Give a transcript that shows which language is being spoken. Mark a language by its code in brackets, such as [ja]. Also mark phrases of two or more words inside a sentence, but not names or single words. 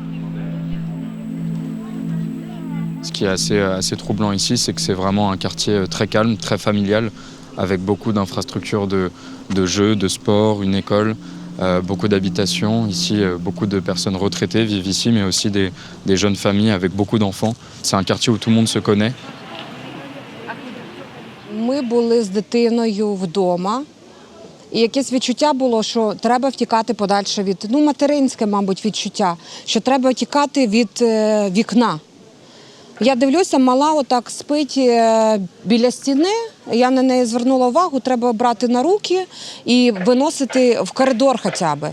[fr] Ce qui est assez troublant ici, c'est que c'est vraiment un quartier très calme, très familial, avec beaucoup d'infrastructures de jeux, de sport, une école, beaucoup d'habitations. Ici, beaucoup de personnes retraitées vivent ici, mais aussi des jeunes familles avec beaucoup d'enfants. C'est un quartier où tout le monde se connaît. [uk] Ми були з дитиною вдома, і якесь відчуття було, що треба втікати подальше від, материнське, мабуть, відчуття, що треба тікати від вікна. Я дивлюся, мала отак спить біля стіни, я на неї звернула увагу, треба брати на руки і виносити в коридор хоча б.